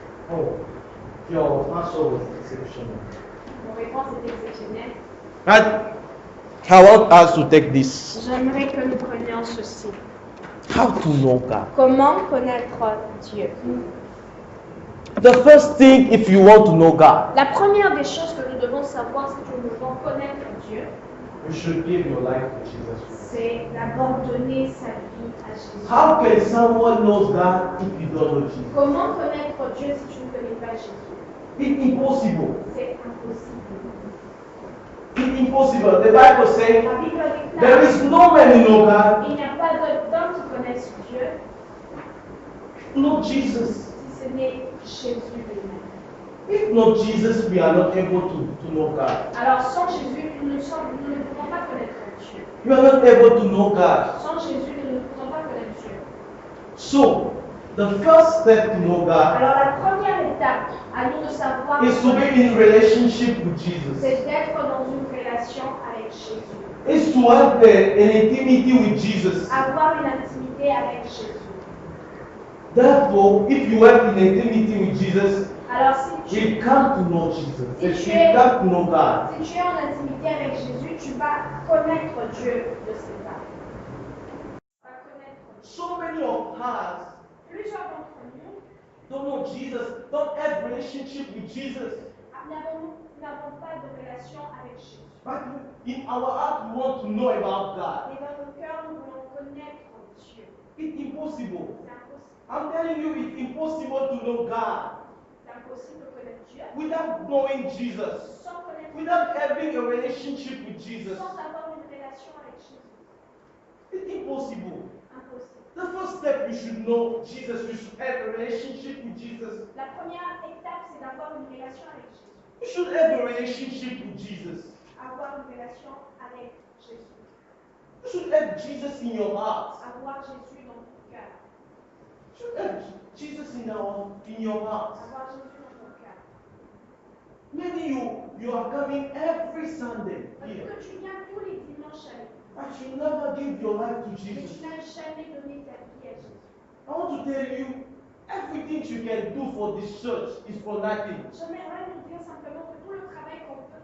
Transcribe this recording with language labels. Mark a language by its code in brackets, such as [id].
[en] Oh, your answer was exceptional. [fr] Mon réponse est exceptionnelle. [en] I want us to take this. [fr] J'aimerais que nous prenions ceci. [en] How to know God? [fr] Comment connaître Dieu. [en] The first thing, if you want to know God, [fr] La première des choses que nous devons savoir, si nous devons connaître Dieu, [en] You should give your life to Jesus. [fr] c'est d'abord donner sa vie à Jésus. [en] How can someone know God if you don't know Jesus? [fr] Comment connaître Dieu si tu ne connais pas Jésus? [en] It's impossible. [fr] C'est impossible. [en] It's impossible. The Bible says [fr] La Bible [en] there [fr] déclare [en] is no man who know God, [fr] il n'y a pas d'homme qui connaisse Dieu [en] no Jesus. [fr] si ce n'est Jésus lui-même. [en] If not Jesus, we are not able to know God. [fr] Alors sans Jésus, nous ne pouvons pas connaître Dieu. [en] You are not able to know God. [fr] Sans Jésus, nous ne pouvons pas connaître Dieu. [en] So, the first step to know God [fr] Alors la première étape à nous de savoir [en] is to be in relationship with Jesus. [fr] c'est d'être dans une relation avec Jésus. [en] Is to have an intimacy with Jesus. [fr] Avoir une intimité avec Jésus. [en] Therefore, if you have an intimacy with Jesus, [fr] Alors si tu, [en] we come to know Jesus. [fr] Si [en] We [fr] tu es- [en] come to know God. [fr] si tu es en intimité avec Jésus, tu vas connaître Dieu de ses âmes. Tu vas connaître Dieu. [en] So many of us [fr] Plusieurs d'entre nous [en] don't know Jesus, don't have relationship with Jesus. [fr] n'avons pas de relation avec Jésus. [en] But in our heart, we want to know about God. [fr] Et dans nos cœurs, nous voulons connaître Dieu. [en] It's impossible. [fr] C'est impossible. [en] I'm telling you, it's impossible to know God [fr] C'est impossible de connaître Dieu [en] without knowing Jesus, [fr] sans connaître [en] without having a relationship with Jesus. [fr] sans avoir une relation avec Jésus. [en] It's impossible. [fr] Impossible. [en] The first step, you should know Jesus. You should have a relationship with Jesus. [fr] La première étape, c'est d'avoir une relation avec Jésus. [en] You should have a relationship with Jesus. [fr] Avoir une relation avec Jésus. [en] You should have Jesus in your heart. [fr] Avoir Jésus dans ton cœur. [en] You should have Jesus in your heart. [fr] Avoir Jésus dans ton cœur. [en] Maybe you are coming every Sunday [fr] Parce [en] here, [fr] que tu viens tous les dimanches à l'église, [en] but you never give your life to [fr] mais [en] Jesus. [fr] tu n'as jamais donné ta vie à Jésus. [en] I want to tell you, everything you can do for this church is for nothing. [fr] J'aimerais vous dire simplement que tout le travail qu'on